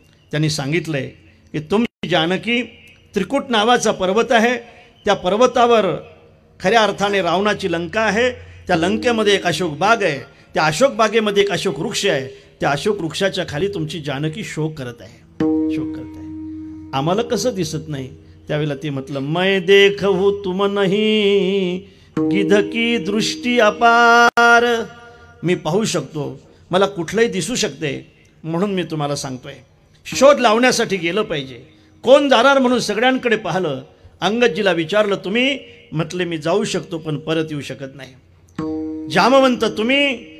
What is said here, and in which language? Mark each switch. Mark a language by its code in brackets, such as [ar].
[mr] त्यांनी सांगितलंय की तुमची जानकी त्रिकुट नावाचा पर्वत आहे, त्या पर्वतावर खऱ्या अर्थाने रावणाची लंका आहे। त्या लंकेमध्ये एक अशोक बाग आहे, त्या अशोक बागेमध्ये एक अशोक वृक्ष आहे, त्या अशोक वृक्षाच्या खाली तुमची जानकी शोक करत आहे, शोक करत आहे। आम्हाला कसं दिसत नाही? त्यावेळेला ते म्हटलं, [hi] मैं देखहु तुम नहीं गिध की दृष्टी अपार। [mr] मी पाहू शकतो, मला कुठलंही दिसू शकते, म्हणून मी तुम्हाला सांगतोय शोध लावण्यासाठी गेलं पाहिजे। कोण जाणार म्हणून सगळ्यांकडे पाहिलं। अंगदजीला विचारलं, तुम्ही? म्हटले मी जाऊ शकतो पण परत येऊ शकत नाही। जामवंत तुम्ही?